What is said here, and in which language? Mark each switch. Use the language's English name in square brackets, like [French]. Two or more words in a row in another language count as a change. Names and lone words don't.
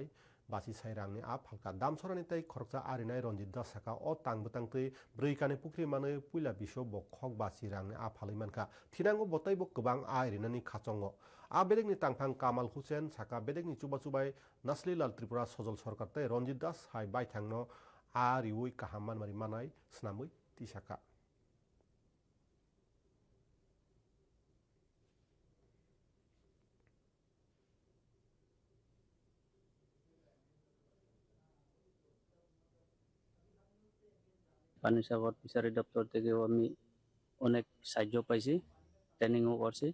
[Bodo] बाचि सायरांनि आफालका दामसरानि तय खरकजा आरिनाय रंजित दास साका अ तांबोतांतै ब्रैकानि पुख्रि माने पुइला बिसो बखक बाचि रांनि आफालै मानखा थिनांगो बतैबो गोबां आरिनानि खाचंगो आ बेलेगनि तांफां कामाल हुसेन साका बेलेगनि चुबाचुबाय नास्लि लाल त्रिपुरा सजल सरकार तय रंजित दास हाय बायथांनो आरिवै काहामान मारि मानाय स्नामै तिसाका [Bangla] পানিসাগর ফিশারি দপ্তর থেকেও আমি অনেক সাহায্য পাইছি, ট্রেনিংও করছি।